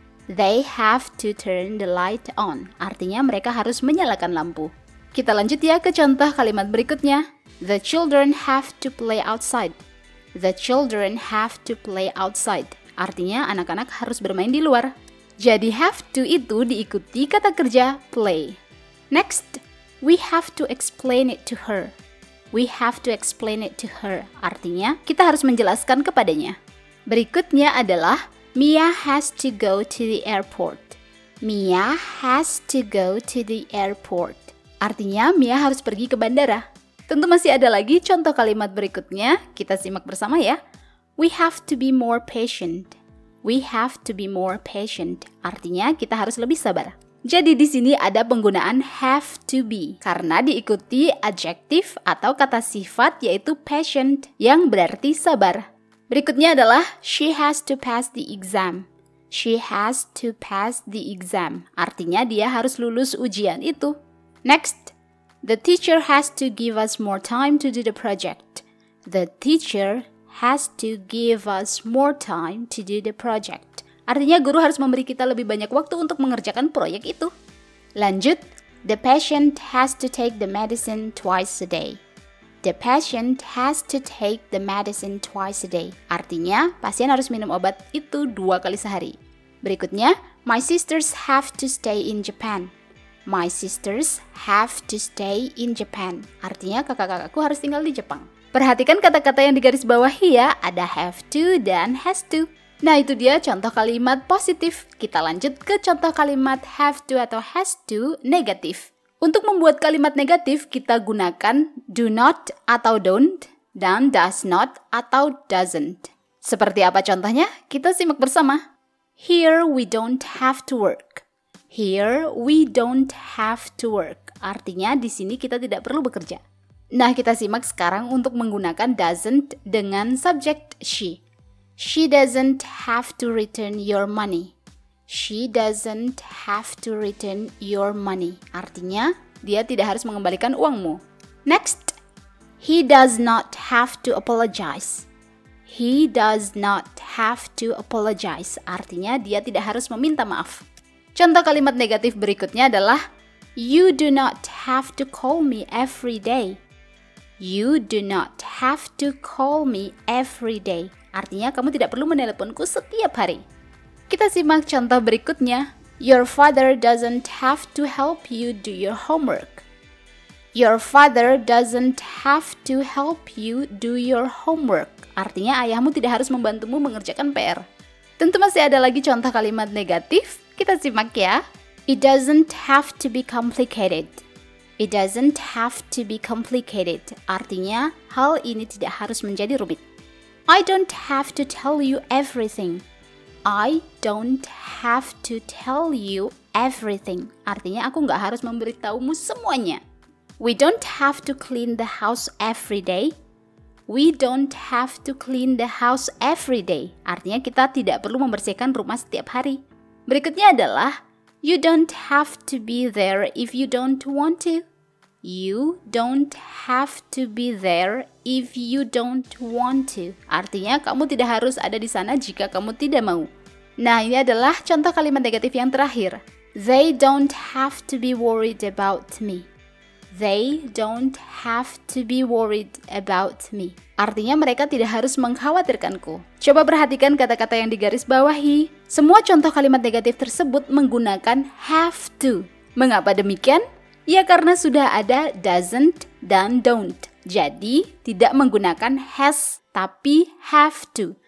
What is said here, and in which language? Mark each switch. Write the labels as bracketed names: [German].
[English] They have to turn the light on. [Indonesian] Artinya mereka harus menyalakan lampu. Kita lanjut ya ke contoh kalimat berikutnya. [English] The children have to play outside. The children have to play outside. [Indonesian] Artinya anak-anak harus bermain di luar. Jadi have to itu diikuti kata kerja play. [English] Next, we have to explain it to her. We have to explain it to her. [Indonesian] Artinya, kita harus menjelaskan kepadanya. Berikutnya adalah [English] Mia has to go to the airport. Mia has to go to the airport. [Indonesian] Artinya, Mia harus pergi ke bandara. Tentu masih ada lagi contoh kalimat berikutnya. Kita simak bersama ya. [English] We have to be more patient. We have to be more patient. [Indonesian] Artinya kita harus lebih sabar. Jadi di sini ada penggunaan have to be karena diikuti adjektif atau kata sifat yaitu patient yang berarti sabar. Berikutnya adalah [English] she has to pass the exam. She has to pass the exam. [Indonesian] Artinya dia harus lulus ujian itu. [English] Next, the teacher has to give us more time to do the project. The teacher has to give us more time to do the project. [Indonesian] Artinya guru harus memberi kita lebih banyak waktu untuk mengerjakan proyek itu. Lanjut, [English] the patient has to take the medicine twice a day. The patient has to take the medicine twice a day. [Indonesian] Artinya pasien harus minum obat itu 2 kali sehari. Berikutnya, [English] my sisters have to stay in Japan. My sisters have to stay in Japan. [Indonesian] Artinya kakak-kakakku harus tinggal di Jepang. Perhatikan kata-kata yang digaris bawahi ya, ada have to dan has to. Nah, itu dia contoh kalimat positif. Kita lanjut ke contoh kalimat have to atau has to negatif. Untuk membuat kalimat negatif, kita gunakan do not atau don't dan does not atau doesn't. Seperti apa contohnya? Kita simak bersama. [English] Here we don't have to work. Here we don't have to work. [Indonesian] Artinya di sini kita tidak perlu bekerja. Nah, kita simak sekarang untuk menggunakan doesn't dengan subjek she. [English] She doesn't have to return your money. She doesn't have to return your money. [Indonesian] Artinya, dia tidak harus mengembalikan uangmu. [English] Next, he does not have to apologize. He does not have to apologize. [Indonesian] Artinya, dia tidak harus meminta maaf. Contoh kalimat negatif berikutnya adalah [English] you do not have to call me every day. You do not have to call me every day. [Indonesian] Artinya kamu tidak perlu meneleponku setiap hari. Kita simak contoh berikutnya. [English] Your father doesn't have to help you do your homework. Your father doesn't have to help you do your homework. [Indonesian] Artinya ayahmu tidak harus membantumu mengerjakan PR. Tentu masih ada lagi contoh kalimat negatif. Kita simak ya. [English] It doesn't have to be complicated. It doesn't have to be complicated. [Indonesian] Artinya hal ini tidak harus menjadi rumit. [English] I don't have to tell you everything. I don't have to tell you everything. [Indonesian] Artinya aku nggak harus memberitahumu semuanya. [English] We don't have to clean the house every day. We don't have to clean the house every day. [Indonesian] Artinya kita tidak perlu membersihkan rumah setiap hari. Berikutnya adalah [English] you don't have to be there if you don't want to. You don't have to be there if you don't want to. [Indonesian] Artinya kamu tidak harus ada di sana jika kamu tidak mau. Nah, ini adalah contoh kalimat negatif yang terakhir. [English] They don't have to be worried about me. They don't have to be worried about me. [Indonesian] Artinya mereka tidak harus mengkhawatirkanku. Coba perhatikan kata-kata yang digaris bawahi. Semua contoh kalimat negatif tersebut menggunakan have to. Mengapa demikian? Ya karena sudah ada doesn't dan don't. Jadi tidak menggunakan has tapi have to.